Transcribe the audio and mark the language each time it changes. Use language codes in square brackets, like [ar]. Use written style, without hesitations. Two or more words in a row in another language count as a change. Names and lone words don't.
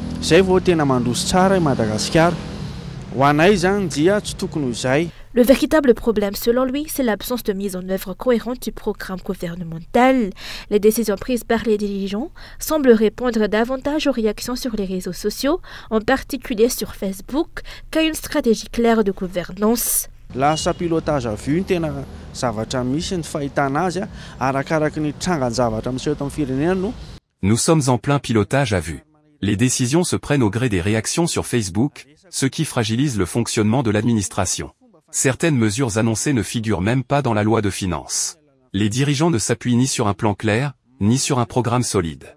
[fr] Le véritable problème, selon lui, c'est l'absence de mise en œuvre cohérente du programme gouvernemental. Les décisions prises par les dirigeants semblent répondre davantage aux réactions sur les réseaux sociaux, en particulier sur Facebook, qu'à une stratégie claire de gouvernance. [mg] Lasa [fr] pilotage à vue [mg] tena zavatra misy ny fahitana azy arakaraka ny trangan-javatra miseho eto amin'ny firenena no. [fr] Nous sommes en plein pilotage à vue. Les décisions se prennent au gré des réactions sur Facebook, ce qui fragilise le fonctionnement de l'administration. Certaines mesures annoncées ne figurent même pas dans la loi de finances. Les dirigeants ne s'appuient ni sur un plan clair, ni sur un programme solide.